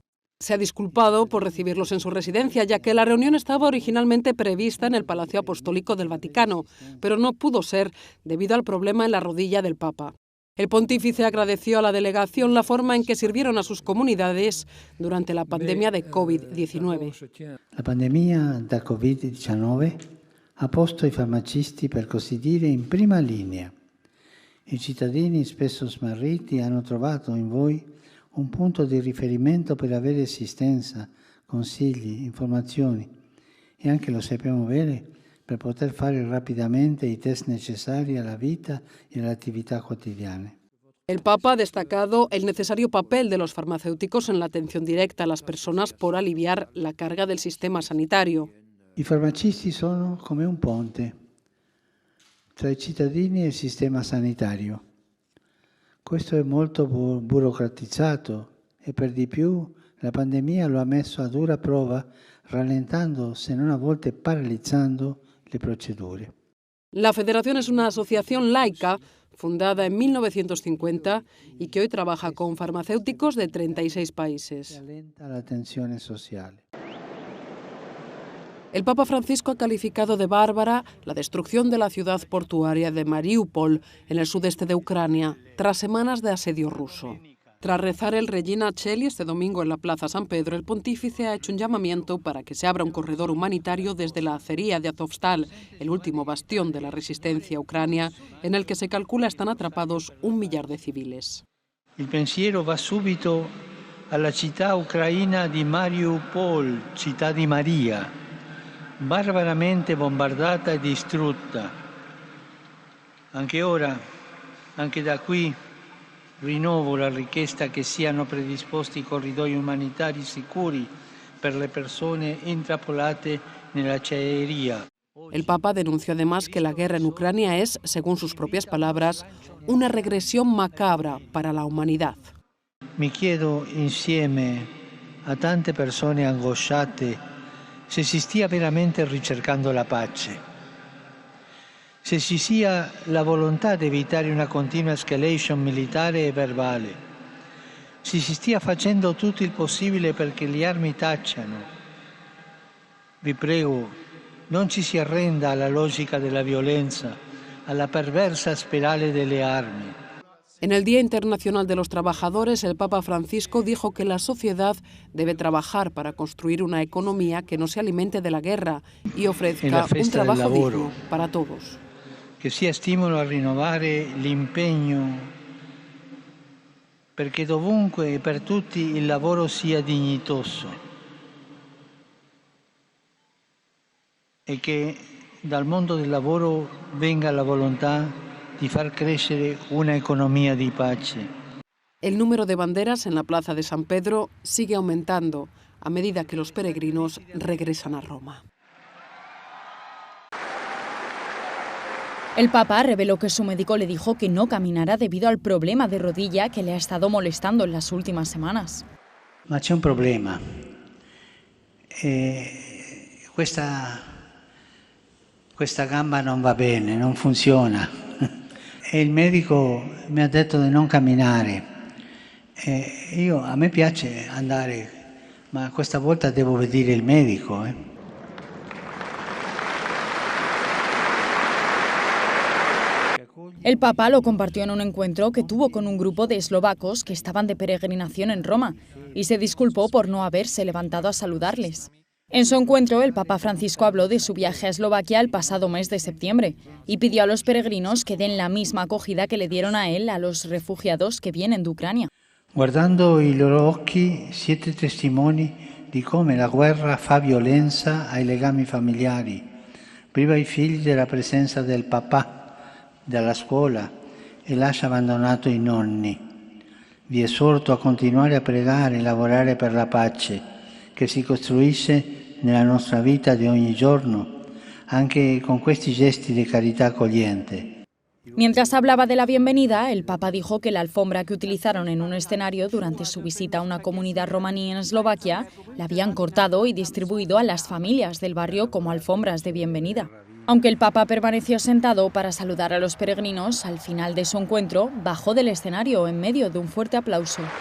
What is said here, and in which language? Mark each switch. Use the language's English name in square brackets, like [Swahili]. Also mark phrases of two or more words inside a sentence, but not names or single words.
[Spanish] Se ha disculpado por recibirlos en su residencia, ya que la reunión estaba originalmente prevista en el Palacio Apostólico del Vaticano, pero no pudo ser debido al problema en la rodilla del Papa. El pontífice agradeció a la delegación la forma en que sirvieron a sus comunidades durante la pandemia de COVID-19. [Italian] La pandemia da COVID-19 ha posto i farmacisti, per così dire, in prima linea. I cittadini, spesso smarriti, hanno trovato in voi un punto di riferimento per avere assistenza, consigli, informazioni e anche, lo sappiamo bene, per poter fare rapidamente i test necessari alla vita [Spanish] y a las actividades cotidianas. El Papa ha destacado el necesario papel de los farmacéuticos en la atención directa a las personas por aliviar la carga del sistema sanitario. [Italian] I farmacisti sono come un ponte tra i cittadini e il sistema sanitario. Questo è molto burocratizzato e per di più la pandemia lo ha messo a dura prova, rallentando, se non a volte paralizzando, le procedure. [Spanish] La Federación es una asociación laica fundada en 1950 y que hoy trabaja con farmacéuticos de 36 países. [Italian] Rallenta la tensione sociale. [Spanish] El Papa Francisco ha calificado de bárbara la destrucción de la ciudad portuaria de Mariupol, en el sudeste de Ucrania, tras semanas de asedio ruso. Tras rezar el Regina Coeli este domingo en la Plaza San Pedro, el pontífice ha hecho un llamamiento para que se abra un corredor humanitario desde la acería de Azovstal, el último bastión de la resistencia a Ucrania, en el que se calcula están atrapados 1 millar de civiles. [Italian] Il pensiero va subito alla città ucraina di Mariupol, città di Maria, barbaramente bombardata e distrutta. Anche ora, anche da qui, rinnovo la richiesta che siano predisposti corridoi umanitari sicuri per le persone intrappolate nella acciaiería. [Spanish] El Papa denunció además que la guerra en Ucrania es, según sus propias palabras, una regresión macabra para la humanidad. [Italian] Mi chiedo insieme a tante persone angosciate se si stia veramente ricercando la pace, se ci sia la volontà di evitare una continua escalation militare e verbale, se si stia facendo tutto il possibile perché le armi tacciano. Vi prego, non ci si arrenda alla logica della violenza, alla perversa spirale delle armi. [Spanish] En el Día Internacional de los Trabajadores, el Papa Francisco dijo que la sociedad debe trabajar para construir una economía que no se alimente de la guerra y ofrezca un trabajo digno para todos. [Italian] Che sia stimolo a rinnovare l'impegno perché dovunque e per tutti il lavoro sia dignitoso e che dal mondo del lavoro venga la volontà di far crescere una economía di pace. [Spanish] El número de banderas en la plaza de San Pedro sigue aumentando a medida que los peregrinos regresan a Roma. El Papa reveló que su médico le dijo que no caminará debido al problema de rodilla que le ha estado molestando en las últimas semanas. [Italian] Ma c'è un problema. Questa gamba non va bene, non funziona. E il medico mi ha detto di non camminare. A me piace andare, ma questa volta devo vedere il medico. [Spanish] El Papa lo compartió en un encuentro que tuvo con un grupo de eslovacos que estaban de peregrinación en Roma y se disculpó por no haberse levantado a saludarles. En su encuentro, el Papa Francisco habló de su viaje a Eslovaquia el pasado mes de septiembre y pidió a los peregrinos que den la misma acogida que le dieron a él a los refugiados que vienen de Ucrania. [Italian] Guardando i loro occhi siete testimoni di come la guerra fa violenza ai legami familiari, priva i figli della presenza del papà, dalla scuola e lascia abbandonato i nonni. Vi esorto a continuare a pregare e lavorare per la pace che si costruisce nella nostra vita di ogni giorno, anche con questi gesti di carità accogliente. [Spanish] Mientras hablaba de la bienvenida, el Papa dijo que la alfombra que utilizaron en un escenario durante su visita a una comunidad romaní en Eslovaquia la habían cortado y distribuido a las familias del barrio como alfombras de bienvenida. Aunque el Papa permaneció sentado para saludar a los peregrinos, al final de su encuentro bajó del escenario en medio de un fuerte aplauso.